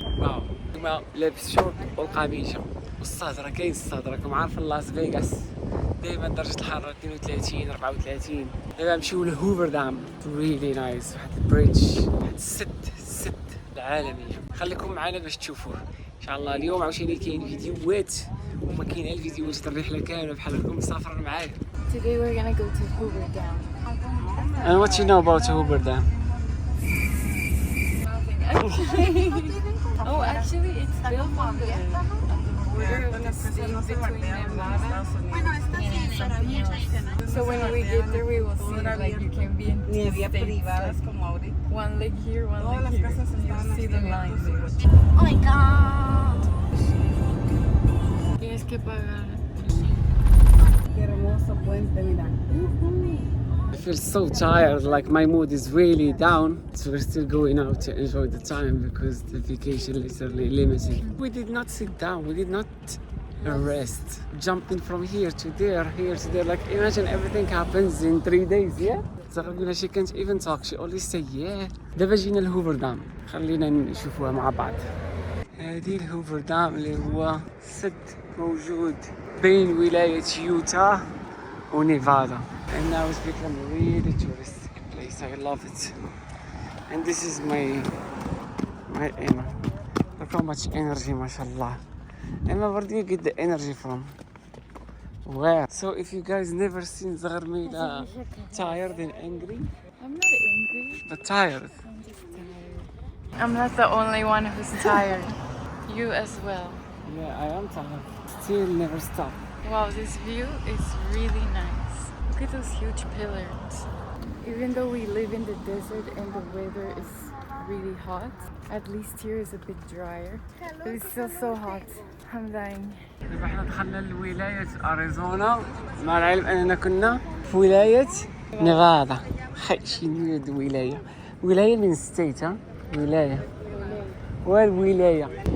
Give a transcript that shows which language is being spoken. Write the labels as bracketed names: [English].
[Arabic] واو كما لابس شورت والقميشه والصهدره، كاين الصهدره راكم عارفين لاس فيغاس دائما درجه الحراره 32 34. دابا نمشيو لهوفر دام، ريلي نايس. واحد البريدج، واحد السد العالميه. خليكم معنا باش تشوفوه ان شاء الله. اليوم عاوتاني كاين فيديوهات وما كاين الفيديوهات الرحله كامله بحال هكاكم مسافر معايا. [English] Today we're gonna go to Hoover Dam. And what you know about Hoover Dam? Oh, actually, it's built on the border of the state between Nevada and something else. So when we get there, we will see like you can be in two states. One leg here, one leg here. You see the lines. Oh my god. [Spanish] Tienes que pagar. Qué hermoso puente, mira. [English] I feel so tired, like my mood is really down. So we're still going out to enjoy the time because the vacation is literally limited. We did not sit down, we did not rest. Jumping from here to there, like imagine everything happens in 3 days, yeah? So she can't even talk, she only say yeah. [Arabic] دابا جينا الهوفر دام، خلينا نشوفوها مع بعض. هذه الهوفر دام اللي هو سد موجود بين ولاية يوتا ونيفادا. [English] And now it's become a really touristic place. I love it. And this is my Emma. Look how much energy, mashallah. Emma, where do you get the energy from? Where? So if you guys never seen Zagharmila tired and angry, I'm not angry. but tired. I'm just tired. I'm not the only one who's tired. You as well. Yeah, I am tired. Still never stop. Wow, this view is really nice. Look at those huge pillars. Even though we live in the desert and the weather is really hot, at least here is a bit drier. But it's still so hot. I'm dying. [Arabic] دابا حنا دخلنا لولاية أريزونا مع العلم أننا كنا في ولاية نيفادا. شنو هاد ولاية من ستيت، ها؟ ولاية والولاية.